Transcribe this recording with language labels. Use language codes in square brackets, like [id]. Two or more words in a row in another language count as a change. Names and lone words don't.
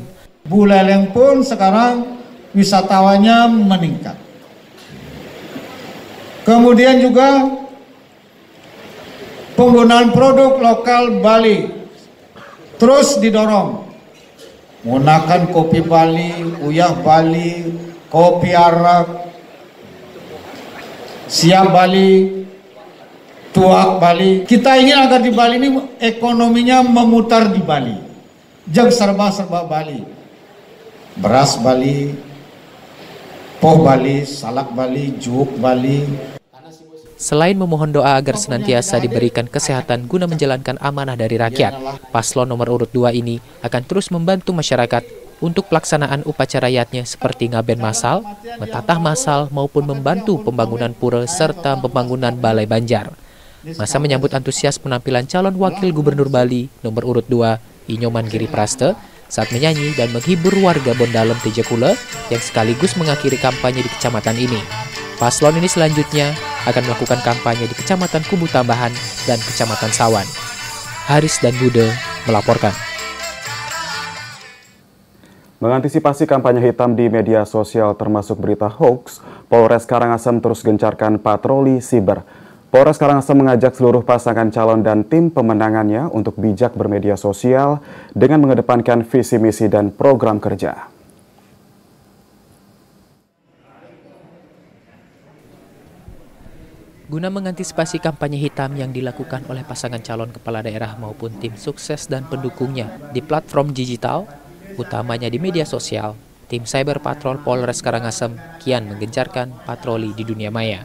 [id] Buleleng pun sekarang wisatawannya meningkat. Kemudian juga penggunaan produk lokal Bali terus didorong menggunakan kopi Bali, uyah Bali, kopi Arab, siap Bali, tuak Bali. Kita ingin agar di Bali ini ekonominya memutar di Bali. Jangan serba-serba Bali. Beras Bali, poh Bali, salak Bali, juk Bali. Selain memohon doa agar senantiasa diberikan kesehatan guna menjalankan amanah dari rakyat, paslon nomor urut 2 ini akan terus membantu masyarakat untuk pelaksanaan upacara rakyatnya seperti ngaben masal, mentatah masal maupun membantu pembangunan pura serta pembangunan balai banjar. Masa menyambut antusias penampilan calon wakil gubernur Bali nomor urut 2, Inyoman Giri Praste, saat menyanyi dan menghibur warga Bondalem Tejakula yang sekaligus mengakhiri kampanye di kecamatan ini. Paslon ini selanjutnya akan melakukan kampanye di Kecamatan Kubu Tambahan dan Kecamatan Sawan. Haris dan Bude melaporkan. Mengantisipasi kampanye hitam di media sosial termasuk berita hoax, Polres Karangasem terus gencarkan patroli siber. Polres Karangasem mengajak seluruh pasangan calon dan tim pemenangannya untuk bijak bermedia sosial dengan mengedepankan visi misi dan program kerja. Guna mengantisipasi kampanye hitam yang dilakukan oleh pasangan calon kepala daerah maupun tim sukses dan pendukungnya di platform digital, utamanya di media sosial, tim Cyber Patrol Polres Karangasem kian menggencarkan patroli di dunia maya.